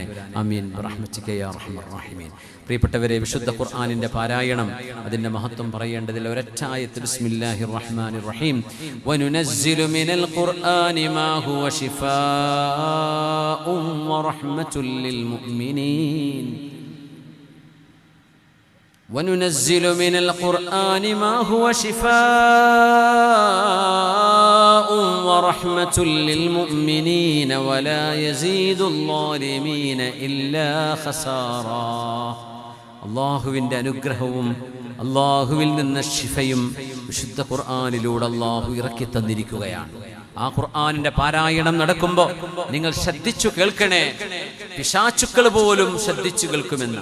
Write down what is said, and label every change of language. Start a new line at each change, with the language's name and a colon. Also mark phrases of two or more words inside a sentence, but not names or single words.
Arabic: آمين برحمتك يا أرحم الراحمين.
Malayalam: പ്രിയപ്പെട്ടവരെ, വിശുദ്ധ ഖുർആനിന്റെ പാരായണം, അതിൻ്റെ മഹത്വം പറയേണ്ടതിൽ ഒരൊറ്റ ആയത്ത്.
Arabic: بسم الله الرحمن الرحيم. وننزل من القرآن ما هو شفاء ورحمة للمؤمنين. وَنُنَزِّلُ مِنَ الْقُرْآنِ مَا هُوَ شِفَاءٌ وَرَحْمَةٌ لِلْمُؤْمِنِينَ وَلَا يَزِيدُ الظَّالِمِينَ إِلَّا خَسَارًا.
Malayalam: അല്ലാഹുവിൻ്റെ അനുഗ്രഹവും അല്ലാഹുവിൽ നിന്ന് ശിഫയും വിശുദ്ധ ഖുർആനിലൂടെ അല്ലാഹു ഇറക്കി തന്നിരിക്കുകയാണ്. ആ ഖുർആനിന്റെ പാരായണം നടക്കുമ്പോൾ നിങ്ങൾ ശ്രദ്ധിച്ചു കേൾക്കണേ. പിശാചുക്കൾ പോലും ശ്രദ്ധിച്ചു കേൾക്കുമെന്ന്.